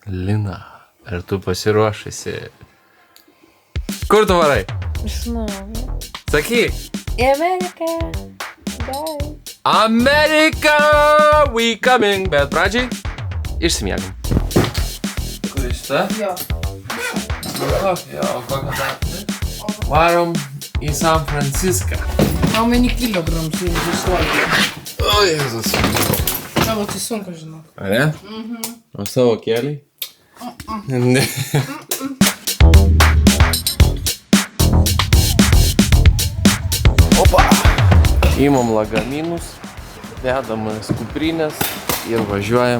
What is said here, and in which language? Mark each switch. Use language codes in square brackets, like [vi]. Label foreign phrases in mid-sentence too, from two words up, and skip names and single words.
[lt] Lina, ar tu pasiruošusi? Kur tu varai? Žinau. Sakyk. Į Ameriką. [en] Bye. America, we coming. [lt] Bet pradžiai išsimiegam. Kur šita? Jo. Jo, kokią datą? Varom į San Franciską. [en] How many kilograms you swallow? [lt] O, Jėzus. Tavo tai sunku, žinau. Ar ne? O savo keliai? Ne. Opa! Įmam lagaminus, dedamas kuprinės ir važiuojam.